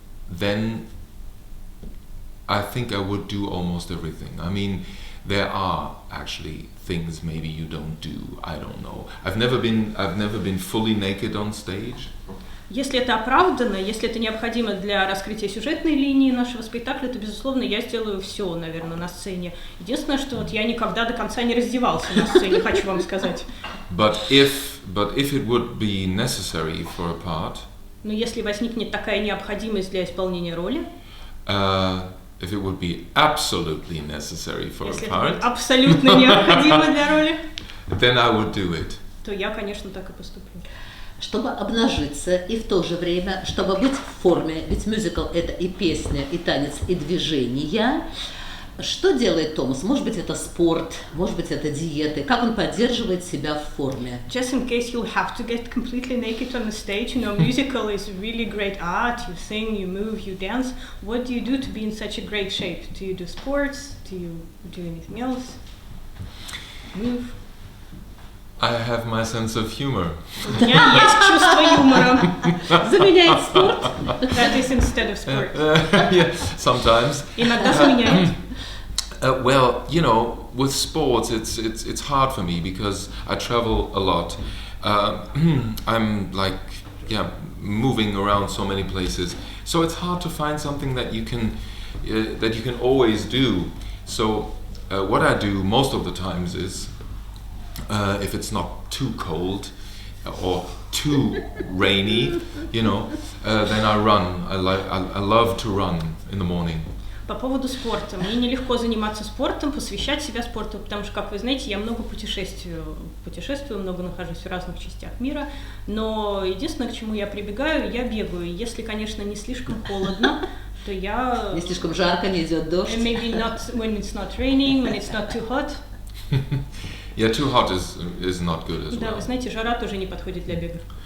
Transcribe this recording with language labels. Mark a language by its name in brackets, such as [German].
[English] Then I think I would do almost everything. I mean, there are actually things maybe you don't do. I don't know. I've never been fully naked on stage. [Russian] Если это оправдано, если это необходимо для раскрытия сюжетной линии нашего спектакля, то, безусловно, я сделаю все, наверное, на сцене. Единственное, что вот я никогда до конца не раздевался на сцене, хочу вам сказать. [English] But if it would be necessary for a part, [Russian] но если возникнет такая необходимость для исполнения роли, [English] if it would be absolutely necessary for a part, [Russian] абсолютно необходимо для роли, [English] then I would do it. [Russian] То я, конечно, так и поступлю. Чтобы обнажиться и в то же время, чтобы быть в форме, ведь мюзикл – это и песня, и танец, и движение. Что делает Томас? Может быть, это спорт, может быть, это диеты. Как он поддерживает себя в форме? [English] Just in case you'll have to get completely naked on the stage, you know, musical is really great art. You sing, you move, you dance. What do you do to be in such a great shape? Do you do sports? Do you do anything else? Move? I have my sense of humor. [Russian] У меня есть чувство юмора. Заменяет спорт? [English] That is instead of sport. Yeah, sometimes. [Russian] Иногда заменяет. [English] Well, you know, with sports, it's hard for me because I travel a lot. I'm like, moving around so many places, so it's hard to find something that you can always do. So what I do most of the times is, if it's not too cold or too rainy, you know, then I run. I love to run in the morning. [Russian] По поводу спорта. Мне нелегко заниматься спортом, посвящать себя спорту, потому что, как вы знаете, я много путешествую, много нахожусь в разных частях мира, но единственное, к чему я прибегаю, я бегаю. Если, конечно, не слишком холодно, то я... Не слишком жарко, не идет дождь. [English] Maybe not when it's not raining, when it's not too hot. Yeah, too hot is not good as well. [Russian] Да, вы знаете, жара тоже не подходит для бега.